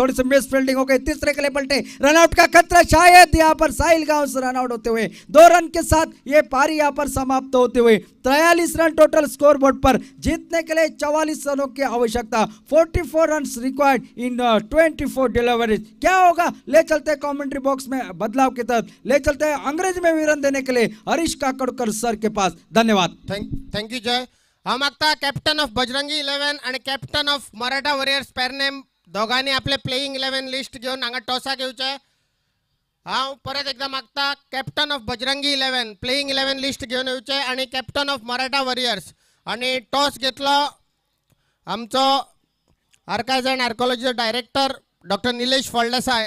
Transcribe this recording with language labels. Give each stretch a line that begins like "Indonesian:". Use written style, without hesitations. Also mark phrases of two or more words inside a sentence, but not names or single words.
Hindi: थोड़ी सी
English: misfielding
Hindi: हो गई, तीसरे के लिए पलटे, रनआउट का खतरा, शायद यहाँ पर साहिल गांव रनआउट होते हुए 2 रन के साथ ये पारी यहाँ पर समाप्त होते हुए 43 रन
English: total score board
Hindi: पर। जीतने के लिए 44 रनों की आवश्यकता,
English: 44 run required in 24 deliveries.
Hindi: क्या होगा, ले चलते
English: commentary box
Hindi: में बदलाव के तहत, ले चलते हैं अंग्रेजी में विवरण देने के लिए हरीश काकड़कर सर के पास। धन्यवाद।
English: thank you Jay.
Konkani: हांव मागता
English: captain of Bajrangi 11
Konkani: आणि
English: captain of Maratha Warriors Pernem
Konkani: दोघांनी आपले
English: playing 11 list
Konkani: घेऊन हांगा टॉसा घेवचे। हांव परत एकदा मागता
English: captain of Bajrangi 11 playing 11 list
Konkani: घेऊन येवचे आणि
English: captain of Maratha Warriors.
Konkani: आणि टॉस घेतलो आमचो आर्कायव्ज अँड आर्कोलॉजीचो
English: director doctor
Konkani: निलेश फळदेसाय।